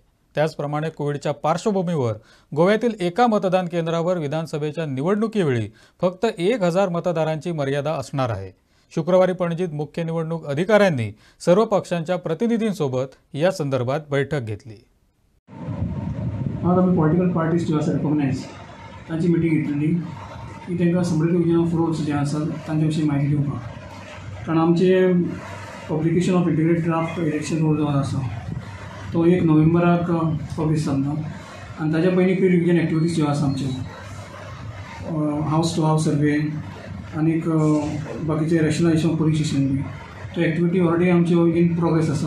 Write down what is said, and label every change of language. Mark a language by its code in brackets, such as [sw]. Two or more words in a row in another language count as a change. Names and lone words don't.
[mr] त्याचप्रमाणे कोविडच्या पार्श्वभूमीवर गोव्यातील एका मतदान केंद्रावर विधानसभेच्या निवडणुकीवेळी फक्त 1000 मतदारांची मर्यादा असणार आहे. शुक्रवारी पणजीत मुख्य निवडणूक अधिकाऱ्यांनी सर्व पक्षांच्या प्रतिनिधींसोबत या संदर्भात बैठक घेतली. [kok] आज आम्ही [en] political parties [kok] जे आसा रिकॉग्नायज तांची मिटींग घेतलेली की तांकां समृद्धी योजना फ्रोड्स जे आसा तांचे विशीं म्हायती दिवपाक. कारण आमचे [en] publication of integrated draft election rule [kok] जो आसा तो 1 नोव्हेंबराक पब्लीश जाता आनी ताच्या पयलीं [en] pre revision activities [kok] ज्यो आसा आमच्यो [en] house to house survey [kok] आनीक बाकीचे [en] rationalisation of police station [kok] बी त्यो एक्टिविटी ऑलरेडी आमच्यो [en] in progress [kok] आसा.